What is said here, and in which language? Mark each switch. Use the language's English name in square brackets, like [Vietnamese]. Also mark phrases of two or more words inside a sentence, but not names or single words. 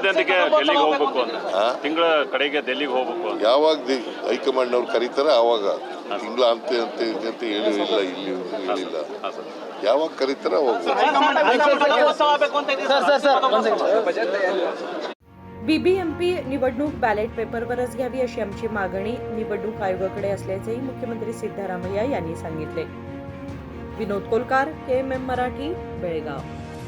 [Kannada] ತಿಂಗಳ ಕಡೆಗೆ ಡೆಲ್ಲಿಗೆ ಹೋಗ್ಬೇಕು। ಯಾವಾಗ ಹೈಕಮಾಂಡ್ನವ್ರು ಕರೀತಾರೆ ಆವಾಗ, ತಿಂಗಳ ಅಂತ ಹೇಳಿಲ್ಲ, ಇಲ್ಲಿ ಹೇಳಿಲ್ಲ, ಯಾವಾಗ करीतार [Marathi] BBMP निवडणूक बॅलेट पेपरवरच घ्यावी अशी आमची मागणी निवडणूक आयोगाकडे असल्याचेही मुख्यमंत्री सिद्धरामय्या यांनी सांगितले। विनोद कोलकार, KMM मराठी, बेळगाव।